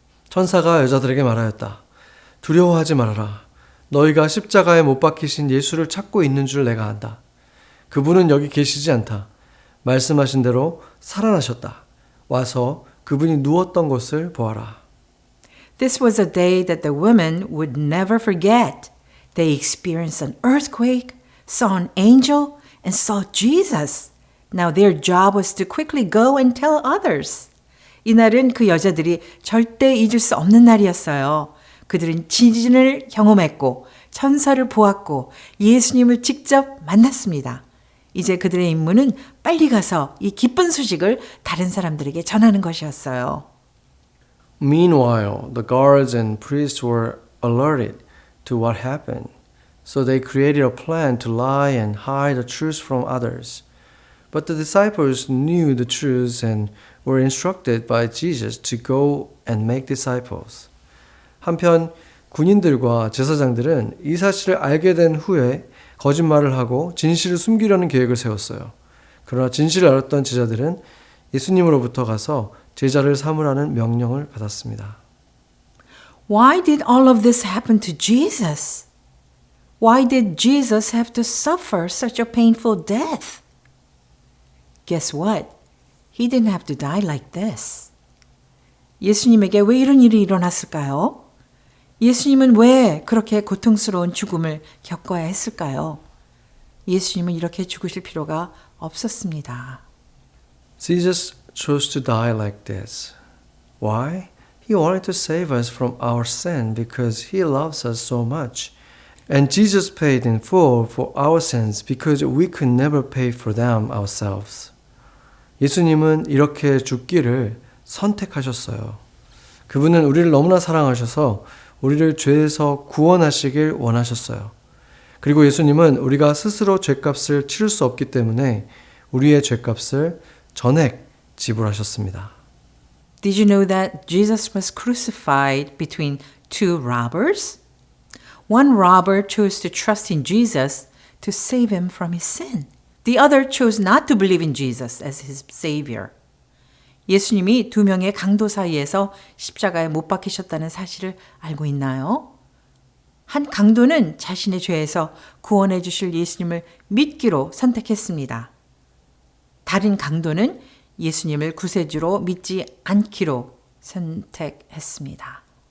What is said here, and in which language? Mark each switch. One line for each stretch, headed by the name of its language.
Korean: 천사가 여자들에게 말하였다. 두려워하지 말아라. 너희가 십자가에 못 박히신 예수를 찾고 있는 줄 내가 안다. 그분은 여기 계시지 않다. 말씀하신 대로 살아나셨다. 와서 그분이 누웠던 곳을 보아라.
English: This was a day that the women would never forget. They experienced an earthquake, saw an angel, and saw Jesus. Now their job was to quickly go and tell others.
Korean: 이날은 그 여자들이 절대 잊을 수 없는 날이었어요. 그들은 지진을 경험했고 천사를 보았고 예수님을 직접 만났습니다. 이제 그들의 임무는 빨리 가서 이 기쁜 소식을 다른 사람들에게 전하는 것이었어요.
English: Meanwhile, the guards and priests were alerted to what happened. So they created a plan to lie and hide the truth from others. But the disciples knew the truth and were instructed by Jesus to go and make disciples.
Korean: 한편 군인들과 제사장들은 이 사실을 알게 된 후에 거짓말을 하고 진실을 숨기려는 계획을 세웠어요. 그러나 진실을 알았던 제자들은 예수님으로부터 가서 제자를 삼으라는 명령을 받았습니다.
English: Why did all of this happen to Jesus? Why did Jesus have to suffer such a painful death? Guess what? He didn't have to die like this.
Korean: 예수님에게 왜 이런 일이 일어났을까요? 예수님은 왜 그렇게 고통스러운 죽음을 겪어야 했을까요? 예수님은 이렇게 죽으실 필요가 없었습니다.
English: Jesus chose to die like this. Why? He wanted to save us from our sin because he loves us so much. And Jesus paid in full for our sins because we could never pay for them ourselves.
Korean: 예수님은 이렇게 죽기를 선택하셨어요. 그분은 우리를 너무나 사랑하셔서 우리를 죄에서 구원하시길 원하셨어요. 그리고 예수님은 우리가 스스로 죄값을 치를 수 없기 때문에 우리의 죄값을 전액 지불하셨습니다.
English: Did you know that Jesus was crucified between two robbers? One robber chose to trust in Jesus to save him from his sin. The other chose not to believe in Jesus as his savior.
Korean: 예수님이 두 명의 강도 사이에서 십자가에 못 박히셨다는 사실을 알고 있나요? 한 강도는 자신의 죄에서 구원해 주실 예수님을 믿기로 선택했습니다. 다른 강도는 예수님을 구세주로 믿지 않기로 선택했습니다.